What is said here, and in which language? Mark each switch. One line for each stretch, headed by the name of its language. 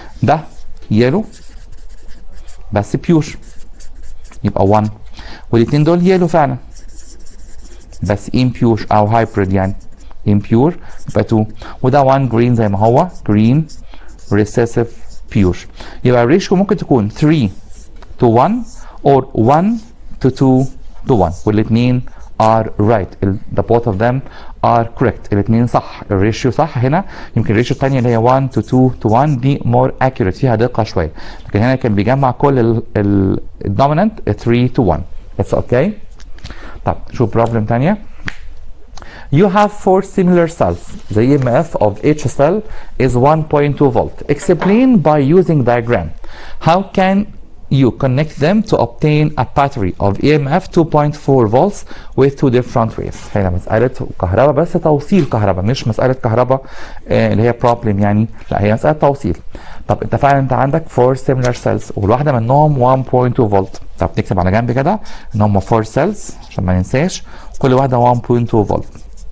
Arabic: ده يلو بس بيور يبقى 1، والاثنين دول يلو فعلا بس impure او hybrid يعني impure يبقى 2، وده 1 جرين زي ما هو جرين recessive pure. يبقى الريشيو ممكن تكون 3 to 1 or 1 to 2 to 1، والاثنين are right.
English: The both of them are correct.
Arabic: الاثنين صح، الريشيو صح هنا. يمكن الريشيو الثانيه اللي هي 1 to 2 to 1 دي more accurate فيها دقه شويه، لكن هنا كان بيجمع كل الدومينانت 3 to 1.
English: It's okay.
Arabic: طب شوف بروبلم ثانيه.
English: You have 4 similar cells. The EMF of each cell is 1.2 volt. Explain by using diagram. How can you connect them to obtain a battery of EMF 2.4 volts with 2 different waves.
Arabic: هنا مسألة كهرباء بس توصيل كهرباء، مش مسألة كهرباء اللي هي problem يعني، لا هي مسألة توصيل. طب انت فعلا انت عندك 4 similar cells والواحدة منهم 1.2 فولت. طب نكتب على جنب كده ان هم 4 cells عشان ما ننساش، كل واحدة 1.2 فولت.